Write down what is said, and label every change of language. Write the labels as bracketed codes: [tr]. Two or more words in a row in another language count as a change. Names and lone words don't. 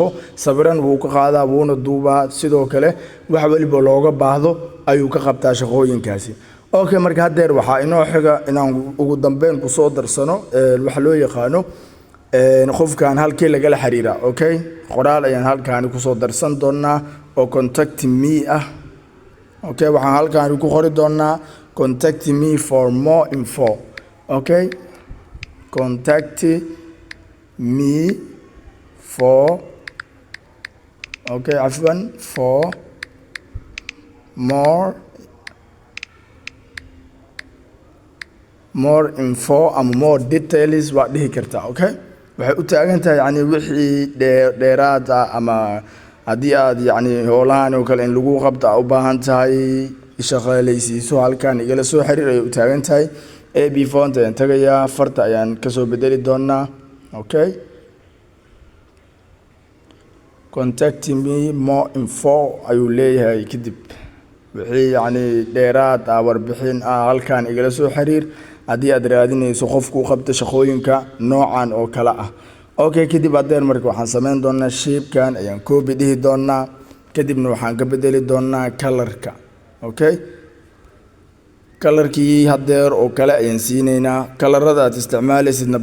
[so] sawiran wuu ka qaadaa wuuna duubaa sidoo kale wax waliba looga baahdo ayuu ka qabtaa shaqooyinkaasi okay marka hadeer waxaa inoo xiga inaan ugu dambeyn ku soo darsano wax loo yaqaano qofkan halkii laga la xiriira okay qoraal ayaan halkaan ku soo darsan doonaa oo [en] contact me [so] ah okay waxaan halkaan ku qori doonaa [en] contact me for more info [so] okay [en] contact me for [so] okay afwan [en] for more info and more details [so] waa dhihi kartaa okay waxay u taagan tahay yani wixii dheeraad ah ama hadii aad yani howlahan oo kale in lagu qabto u baahan tahay shaqaaleysiiso halkaan igala soo xiriir ay u taagan tahay ab font ayaan tagayaa farta ayaan ka soo bedeli doonaa okay [en] contact me more info [so] ayuu leeyahay kadib wixii yani dheeraad ah warbixin ah halkaan igala soo xiriir hadii aad raadinayso qofku qabta shaqooyinka noocan oo kala ah okay kadib adeer marka waxaan sameyn doonaa shape-kan ayaan copy dhihi doonaa kadibna waxaan ka bedeli doonaa color-ka okay color-kii hadeer oo kale ayaan siineynaa color-rada aad isticmaalaysidna